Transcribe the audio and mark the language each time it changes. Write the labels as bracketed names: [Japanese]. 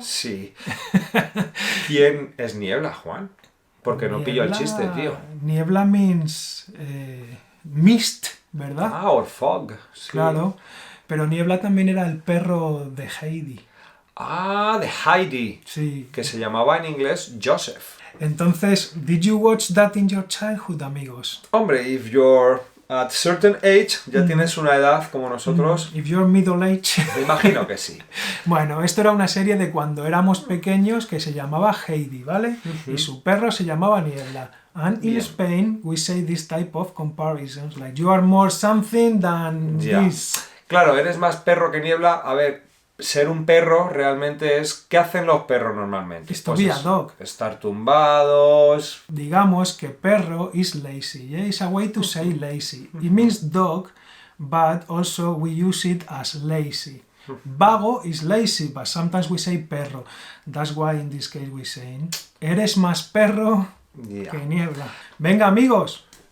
[Spanish] Sí. ¿Quién es niebla, Juan? Porque no pillo el chiste, tío. [English] Niebla means mist, [Spanish] ¿verdad? [English] Ah, or fog. [Spanish] Sí. Claro. Pero niebla también era el perro de Heidi. Ah, de Heidi. Sí. Que se llamaba en inglés Joseph. [English] Entonces, did you watch that in your childhood, amigos? [Spanish] Hombre, [English] if you're at certain age, [Spanish] ya tienes una edad como nosotros, [English] If you're middle age. [Spanish] me imagino que sí. Bueno, esto era una serie de cuando éramos pequeños que se llamaba Heidi, ¿vale? Y su perro se llamaba Niebla. [English] And in [Spanish] Bien. [English] Spain, we say this type of comparisons, like you are more something than [Spanish] Ya. [English] this. [Spanish] Claro, eres más perro que niebla. A ver, ser un perro realmente es... ¿Qué hacen los perros normalmente? [English] It's to be a dog. [Spanish] Estar tumbados... Digamos que perro [English] is lazy. Yeah? It's a way to say lazy. It means dog, but also we use it as lazy. Vago is lazy, but sometimes we say perro. That's why in this case we say, [Spanish] eres más perro Ya. que niebla. Venga, amigos.